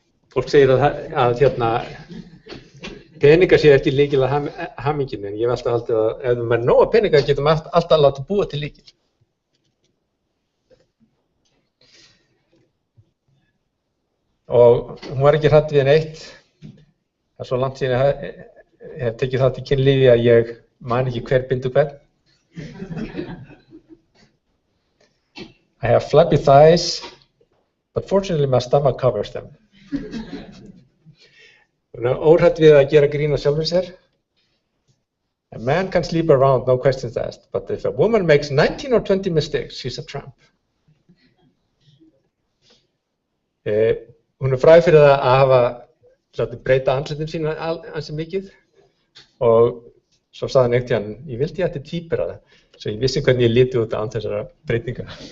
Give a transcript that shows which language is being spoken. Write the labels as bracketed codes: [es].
[is] Fólk segir að hérna peningar séu ekki lykil að hamingjunni, en ég hef alltaf haldið að ef við erum nóga peningar getum við alltaf látið búa til lykil. Og hún var ekki hrædd við neitt. Það er svo langt síðan ég hef tekið þátt í kynlífi að ég man ekki hver bindur hvern. [en] I have flabby thighs, but fortunately my stomach covers them. [is] Óhrædd við að gera grín á sjálfum sér. [en] A man can sleep around, no questions asked, but if a woman makes 19 or 20 mistakes, she's a tramp. [is] Hún fræg fyrir það að hafa breyta andlitum sína ansi mikið og svo sagði hann einhvern tímann, ég vildi ég ætti tvíbura það, svo ég vissi hvernig ég liti út án þessara breytinga.